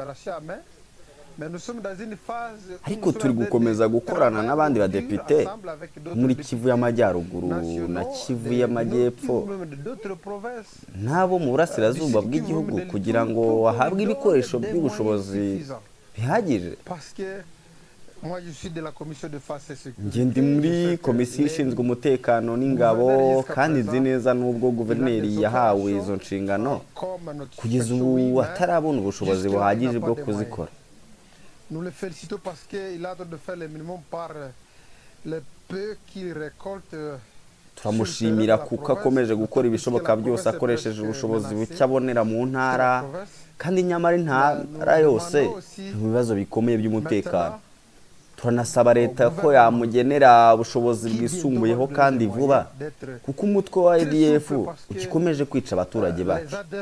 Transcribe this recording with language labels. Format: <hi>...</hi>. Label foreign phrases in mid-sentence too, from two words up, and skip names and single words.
<rw>Ariko turi gukomeza gukorana n'abandi badepite muri Kivu y'Amajyaruguru na Kivu y'Amajyepfo n'abo mu burasirazuba bw'igihugu kugira ngo bahabwe ibikoresho by'ubushobozi bihagije. Njye ndi muri komisiyo ishinzwe umutekano n'ingabo kandi nzi neza n'ubwo guverineri yahawe izo nshingano kugeza ubu atarabona ubushobozi buhagije bwo kuzikora.</rw> <fr>Nous le félicitons parce qu'il a de faire le minimum par le peu qu'il récolte.</fr> <rw>Turamushimira kuko akomeje gukora ibishoboka byose akoresheje ubushobozi buke abonera mu ntara kandi nyamara intara yose mu bibazo bikomeye by'umutekano. Turanasaba leta ko yamugenera ubushobozi bwisumbuyeho kandi vuba kuko umutwe wa ADF ukikomeje kwica abaturage bacu.</rw>